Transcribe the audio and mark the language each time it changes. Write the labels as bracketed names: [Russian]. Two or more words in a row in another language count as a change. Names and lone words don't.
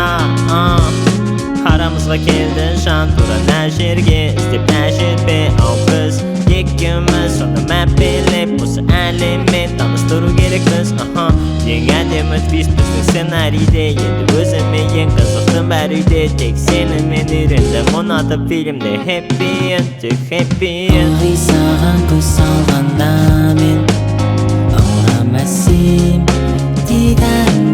[Kazakh] Арамызға келді жан тура мына жерге, іздеп мына жерде. Ал біз екеуміз сонда мәпелеп осы әлеммен таныстыру керекпіз. Ең әдемі твист біздің сценарийде, енді өзіме ең қызықтың бәрі үйде. Тек сенімен үйрендім ұнатып фильмде [English] happy end, [Kazakh] тек [English] happy end. [Kazakh] Ой саған көз салғанда мен аурам әсем дидар